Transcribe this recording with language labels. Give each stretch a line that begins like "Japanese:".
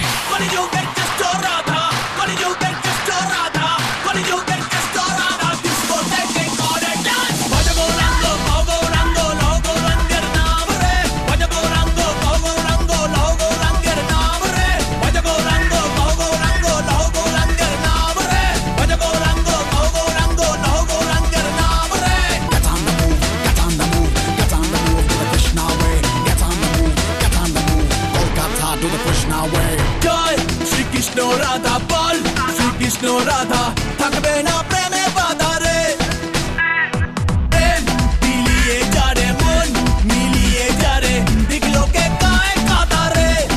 Bangla: কলিযুগের জ্যেষ্ঠ রাধা, কলিযুগের জ্যেষ্ঠ রাধা, কলিযুগের জ্যেষ্ঠ রাধা, ডিস্কো থেকে করে ডান্স। বাজা গৌরাঙ্গ, গৌরাঙ্গ, লও গৌরাঙ্গের নাম রে। বাজা গৌরাঙ্গ, গৌরাঙ্গ, লও গৌরাঙ্গের নাম রে। বাজা গৌরাঙ্গ, গৌরাঙ্গ, লও গৌরাঙ্গের নাম রে। বাজা গৌরাঙ্গ, গৌরাঙ্গ, লও গৌরাঙ্গের নাম রে।
English: Get on the move, get on the move, get on the move to the Krishna way. Get on the move, get on the move, Kolkata to the Krishna way.
Bangla: জয় শ্রী কৃষ্ণ রাধা বল, শ্রী কৃষ্ণ রাধা থাকবে না প্রেমে বাধা রে। প্রেম মিলিয়ে যারে মন, মিলিয়ে যারে দিগলোকে গায়ে কাঁদা রে।